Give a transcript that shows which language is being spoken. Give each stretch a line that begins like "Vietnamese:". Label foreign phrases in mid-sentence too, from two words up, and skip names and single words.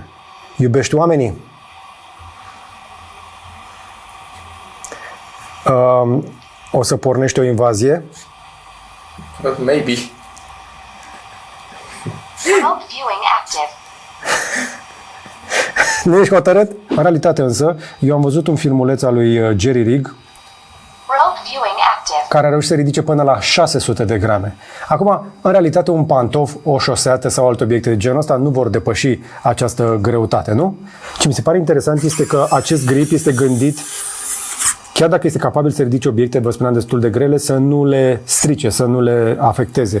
Romanian: Iubești oamenii? O să pornești o invazie? Maybe. Nu ești hotărât? În realitate însă, eu am văzut un filmuleț al lui Jerry Rig.
English: Remote viewing active.
Romanian: care a reușit să ridice până la 600 de grame. Acum, în realitate, un pantof, o șosetă sau alte obiecte de genul ăsta nu vor depăși această greutate, nu? Ce mi se pare interesant este că acest grip este gândit, chiar dacă este capabil să ridice obiecte, vă spuneam, destul de grele, să nu le strice, să nu le afecteze.